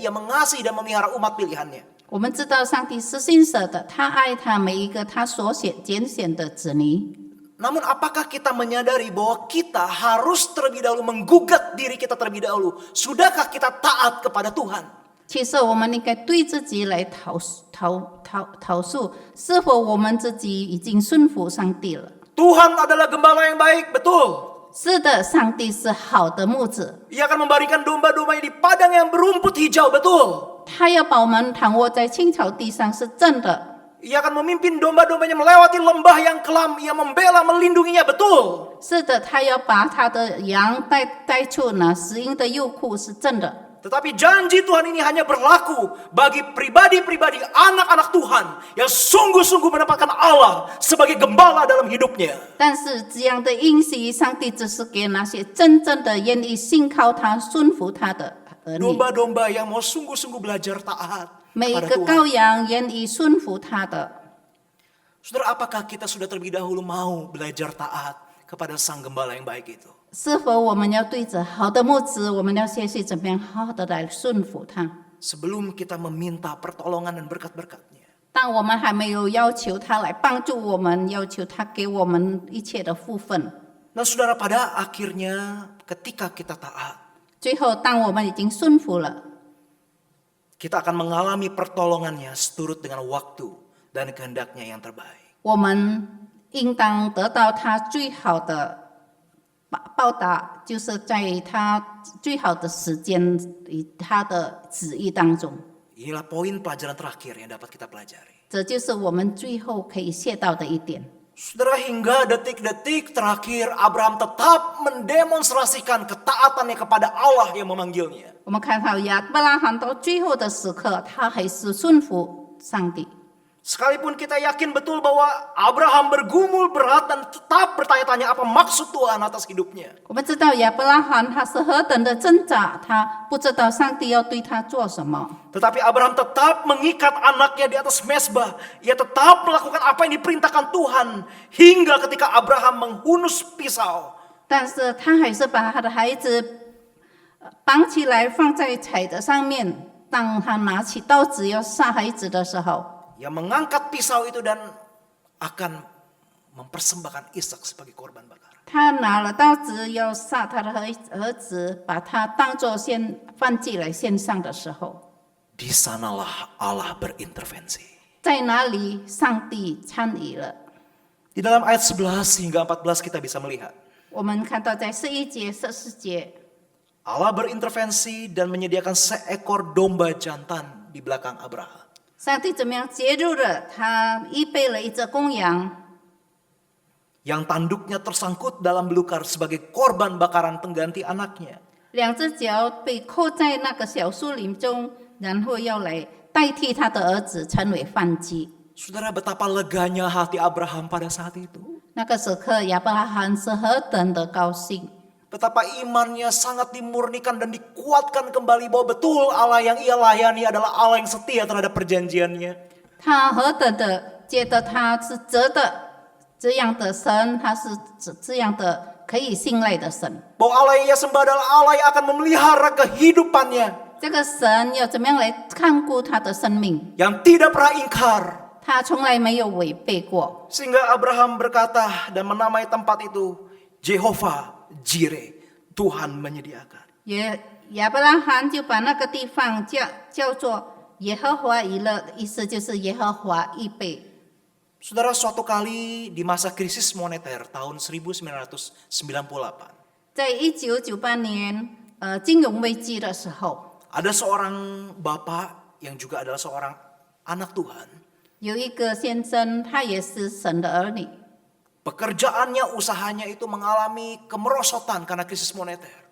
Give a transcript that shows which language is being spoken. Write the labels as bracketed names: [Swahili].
[Indonesian] Ia mengasihi dan memelihara umat pilihannya. [Chinese] 我们知道上帝是信实的，他爱他每一个他所拣选的子女。 [Indonesian] Namun apakah kita menyadari bahwa kita harus terlebih dahulu menggugat diri kita terlebih dahulu? Sudahkah kita taat kepada Tuhan? [Chinese] 其实我们应该对自己来讨诉，是否我们自己已经顺服上帝了。 [Indonesian] Tuhan adalah gembala yang baik, betul. [Chinese] 是的，上帝是好的牧者， [Indonesian] Ia akan memberikan domba-dombanya di padang yang berumput hijau, betul. [Chinese] 他要把我们躺卧在青草地上，是真的。 [Indonesian] Ia akan memimpin domba-dombanya melewati lembah yang kelam. Ia membela, melindunginya, betul. [Chinese] 是的，他要把他的羊带出那死荫的幽库，是真的。 [Indonesian] Tetapi janji Tuhan ini hanya berlaku bagi pribadi-pribadi anak-anak Tuhan yang sungguh-sungguh mendapatkan Allah sebagai gembala dalam hidupnya. [Chinese] 但是这样的应许，上帝只是给那些真正的愿意信靠他、顺服他的儿女。 [Indonesian] Domba-domba yang mau sungguh-sungguh belajar taat [Chinese] 每一 [Indonesian] kepada [Chinese] 个 [Indonesian] Tuhan. [Chinese] 羔羊愿意顺服他的。 [Indonesian] Saudara, apakah kita sudah terlebih dahulu mau belajar taat kepada Sang Gembala yang baik itu? [Chinese] 是否我们要对着好的牧子，我们要学习怎么样好好的来顺服他？ [Indonesian] Sebelum kita meminta pertolongan dan berkat-berkat-Nya. [Chinese] 当我们还没有要求他来帮助我们，要求他给我们一切的福分， [Indonesian] Nah saudara, pada akhirnya ketika kita taat, 最后当我们已经顺服了， kita akan mengalami pertolongannya seturut dengan waktu dan kehendaknya yang terbaik. [Chinese] 我们应当得到他最好的报答，就是在他最好的时间与他的旨意当中。 [Indonesian] Inilah poin pelajaran terakhir yang dapat kita pelajari. [Chinese] 这就是我们最后可以学到的一点。 [Indonesian] Saudara, hingga detik-detik terakhir Abraham tetap mendemonstrasikan ketaatannya kepada Allah yang memanggilnya. [Chinese] 我们看到亚伯拉罕到最后的时刻，他还是顺服上帝。 [Indonesian] Sekalipun kita yakin betul bahwa Abraham bergumul berat dan tetap bertanya-tanya apa maksud Tuhan atas hidupnya. [Chinese] 我们知道亚伯拉罕他是何等的挣扎，他不知道上帝要对他做什么。 [Indonesian] Tetapi Abraham tetap mengikat anaknya di atas mezbah. Ia tetap melakukan apa yang diperintahkan Tuhan. Hingga ketika Abraham menghunus pisau. [Chinese] 但是他还是把他的孩子绑起来放在柴的上面。当他拿起刀子要杀孩子的时候， [Indonesian] Ia mengangkat pisau itu dan akan mempersembahkan Ishak sebagai korban bakaran. [Chinese] 他拿了刀子要杀他的儿子，把他当作燔祭来献上的时候， [Indonesian] Di sanalah Allah berintervensi. [Chinese] 在哪里上帝参与了？ [Indonesian] Di dalam ayat 11 hingga 14 kita bisa melihat [Chinese] 我们看到在11节、14节， [Indonesian] Allah berintervensi dan menyediakan seekor domba jantan di belakang Abraham. [Chinese] 上帝怎么样介入了？他预备了一只公羊， [Indonesian] Yang tanduknya tersangkut dalam belukar sebagai korban bakaran pengganti anaknya. [Chinese] 两只脚被扣在那个小树林中，然后要来代替他的儿子成为燔祭。 [Indonesian] Saudara, betapa leganya hati Abraham pada saat itu. [Chinese] 那个时刻，亚伯拉罕是何等的高兴， [Indonesian] Betapa imannya sangat dimurnikan dan dikuatkan kembali bahwa betul Allah yang ia layani adalah Allah yang setia terhadap perjanjiannya. [Chinese] 他何等的觉得他是值得这样的神，他是这样的可以信赖的神。 [Indonesian] Bahwa Allah yang ia sembah adalah Allah yang akan memelihara kehidupannya. [Chinese] 这个神要怎么样来看顾他的生命？ [Indonesian] Yang tidak pernah ingkar. [Chinese] 他从来没有违背过。 [Indonesian] Sehingga Abraham berkata dan menamai tempat itu Jehovah Jireh, Tuhan menyediakan. [Chinese] 亚伯拉罕就把那个地方叫做耶和华以勒，意思就是耶和华预备。 [Indonesian] Saudara, suatu kali di masa krisis moneter tahun 1998, [Chinese] 在1998年，金融危机的时候， [Indonesian] ada seorang bapak yang juga adalah seorang anak Tuhan. [Chinese] 有一个先生，他也是神的儿女， [Indonesian] Pekerjaannya, usahanya itu mengalami kemerosotan karena krisis moneter.